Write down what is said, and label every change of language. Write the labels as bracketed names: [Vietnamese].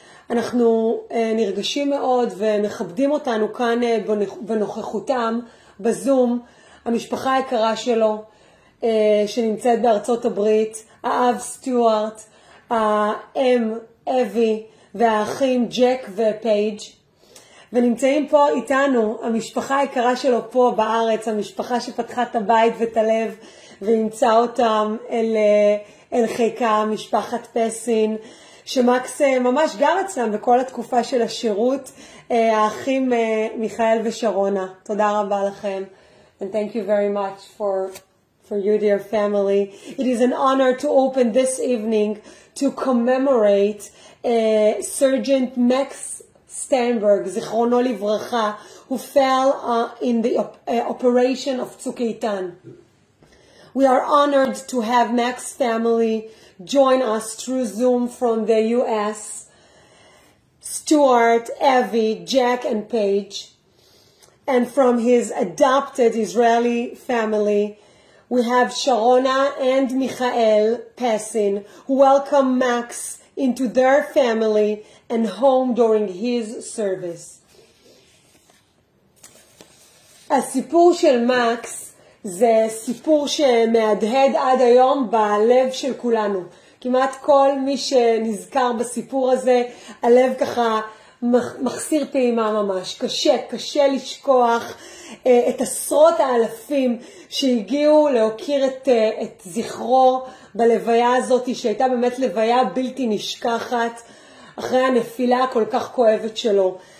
[Hebrew] אנחנו נרגשים מאוד ומכבדים אותנו כאן בנוכחותם, בזום, המשפחה היקרה שלו שנמצאת בארצות הברית, האב סטיוארט, האם אבי והאחים ג'ק ופייג', ונמצאים פה איתנו המשפחה היקרה שלו פה בארץ, המשפחה שפתחה את הבית ואת הלב וימצא אותם אל חיקה, משפחת פסין, שמקס ממש גר אצלם בכל התקופה של השירות, האחים מיכאל ושרונה. תודה רבה לכם. [English] And thank you very much for you, dear family. It is an honor to open this evening to commemorate Sergeant Max Steinberg, [Hebrew] זיכרונו לברכה, [English] who fell in the operation of Tzuk Eitan. We are honored to have Max family join us through Zoom from the US. Stuart, Avi, Jack, and Paige. And from his adopted Israeli family, we have Sharona and Michael Pessin, who welcome Max into their family and home during his service. [Hebrew] הסיפור של מקס זה סיפור שמהדהד עד היום בלב של כולנו. כמעט כל מי שנזכר בסיפור הזה, הלב ככה מחסיר פעימה ממש. קשה לשכוח את עשרות האלפים שהגיעו להוקיר את זכרו בלוויה הזאת, שהייתה באמת לוויה בלתי נשכחת אחרי הנפילה הכל כך כואבת שלו.